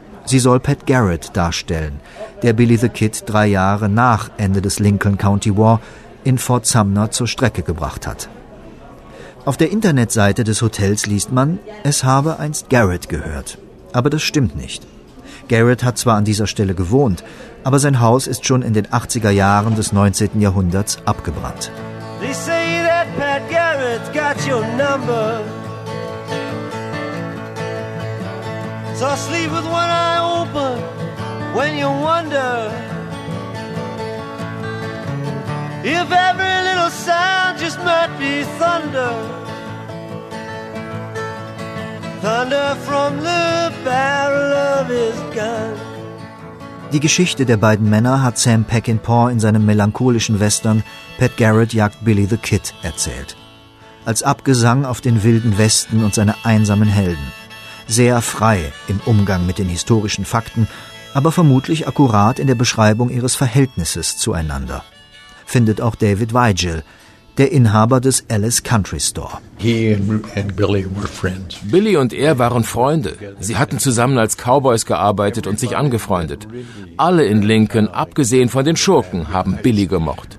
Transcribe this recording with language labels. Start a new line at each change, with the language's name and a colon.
German: Sie soll Pat Garrett darstellen, der Billy the Kid 3 Jahre nach Ende des Lincoln County War in Fort Sumner zur Strecke gebracht hat. Auf der Internetseite des Hotels liest man, es habe einst Garrett gehört. Aber das stimmt nicht. Garrett hat zwar an dieser Stelle gewohnt, aber sein Haus ist schon in den 80er Jahren des 19. Jahrhunderts abgebrannt.
English: They say that Pat Garrett got your number. So sleep with one eye open when you wonder if every little sound just might be thunder. Thunder from the barrel of his gun.
German: Die Geschichte der beiden Männer hat Sam Peckinpah in seinem melancholischen Western Pat Garrett jagt Billy the Kid erzählt. Als Abgesang auf den wilden Westen und seine einsamen Helden. Sehr frei im Umgang mit den historischen Fakten, aber vermutlich akkurat in der Beschreibung ihres Verhältnisses zueinander. Findet auch David Weigel, der Inhaber des Alice Country Store.
English: He and Billy were friends.
German: Billy und er waren Freunde. Sie hatten zusammen als Cowboys gearbeitet und sich angefreundet. Alle in Lincoln, abgesehen von den Schurken, haben Billy gemocht.